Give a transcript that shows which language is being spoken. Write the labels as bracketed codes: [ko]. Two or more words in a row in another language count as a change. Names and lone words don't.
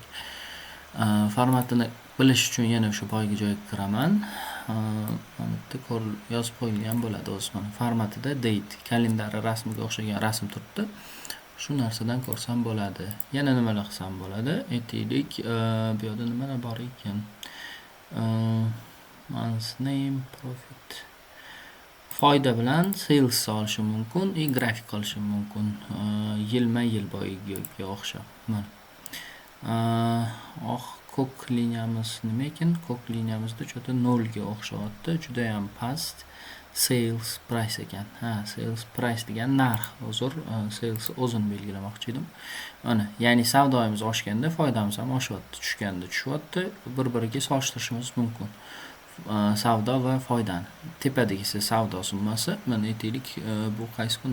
[uz] Formatini bilish uchun yana o'sha boyagi joyga kiraman. Mana bu yerda yozib qo'yilgan bo'ladi o'zi. Mana formatida date, kalendari rasmga o'xshagan rasm turibdi. Shu narsadan ko'rsam bo'ladi. Yana nimalar qilsam bo'ladi? Aytaylik, bu yerda nimalar bor ekan? [en] Month name, profit. [uz] Foyda bilan sales olishim mumkin, grafik qilishim mumkin. Yilma-yil boyiga o'xshab. Mana. Ko'k liniyamiz nima ekan? Ko'k liniyamizda cho'ta 0 ga o'xshayapti. Juda ham past. [en] Sales price [uz] ekan. [en] Sales price [uz] degan narx. Sales o'zini belgilamoqchi edim. Mana, ya'ni savdoimiz oshganda foydamiz ham oshyapti, tushganda tushyapti. Bir-biriga solishtirishimiz mumkin. Savdo va foydani. Tepadagisi savdo summasi. Mana aytaylik, bu qaysi kun?